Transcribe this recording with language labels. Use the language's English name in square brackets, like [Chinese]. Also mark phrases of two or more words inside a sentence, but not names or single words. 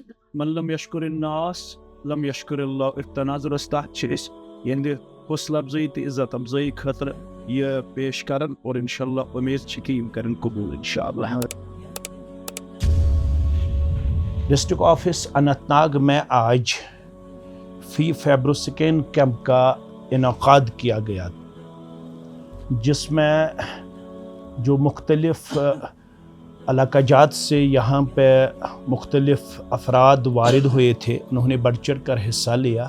[Arabic] من لم يشكر الناس لم يشكر الله. [Kashmiri] تناظرس تحت چھِ أسۍ یہندِ حوصلہ افزائی تہٕ عزت افزائی خٲطرٕ یہ پیش کرن اور انشاءاللہ امید چھِ کہ یم کرن قبول انشاءاللہ. [Urdu] ڈسٹرکٹ آفس اننت ناگ میں آج فی فیبروسکین کیمپ کا انعقاد کیا گیا، جس میں جو مختلف علاقہ جات سے یہاں پہ مختلف افراد وارد ہوئے تھے، انہوں نے بڑھ چڑھ کر حصہ لیا.